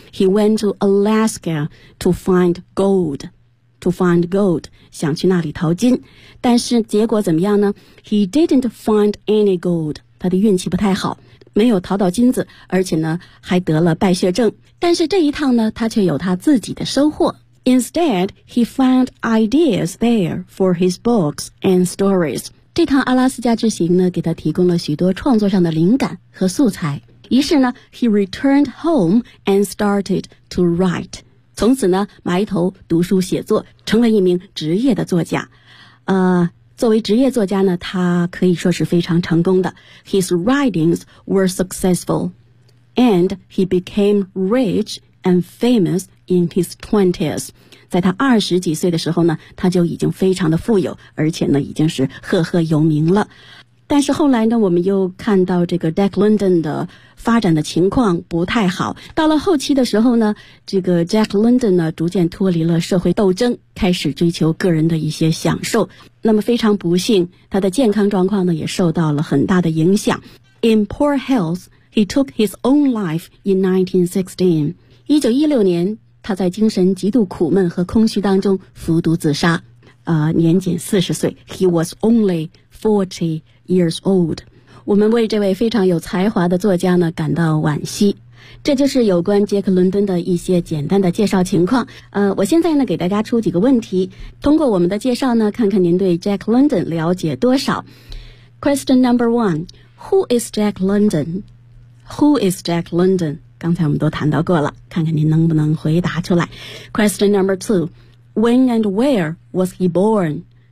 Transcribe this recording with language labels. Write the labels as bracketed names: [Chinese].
[English] He went to Alaska to find gold, to find gold, [Chinese] 想去那里淘金。但是结果怎么样呢？ [English] He didn't find any gold, [Chinese] 他的运气不太好，没有淘到金子，而且呢还得了败血症。但是这一趟呢他却有他自己的收获。 [English] Instead, he found ideas there for his books and stories. [Chinese] 这趟阿拉斯加之行呢，给他提供了许多创作上的灵感和素材。于是呢 [English] ,he returned home and started to write. [Chinese] 从此呢埋头读书写作，成了一名职业的作家。作为职业作家呢，他可以说是非常成功的。 [English] His writings were successful, and he became rich and famous in his 20s. [Chinese] 在他二十几岁的时候呢，他就已经非常的富有，而且呢已经是赫赫有名了。但是后来呢，我们又看到这个 Jack London 的发展的情况不太好。到了后期的时候呢，这个 Jack London 呢逐渐脱离了社会斗争，开始追求个人的一些享受。那么非常不幸，他的健康状况呢也受到了很大的影响。 [English] In poor health, he took his own life in 1916. [Chinese] 1916年，他在精神极度苦闷和空虚当中服毒自杀，年仅40岁。 [English] He was only 40 years old. [Chinese] 我们为这位非常有才华的作家呢感到惋惜。这就是有关杰克伦敦的一些简单的介绍情况。我现在呢给大家出几个问题，通过我们的介绍呢看看您对 Jack London 了解多少。 [English] Question number one, Who is Jack London? Who is Jack London? [Chinese] 刚才我们都谈到过了，看看您能不能回答出来。 [English] Question number two, When and where was he born?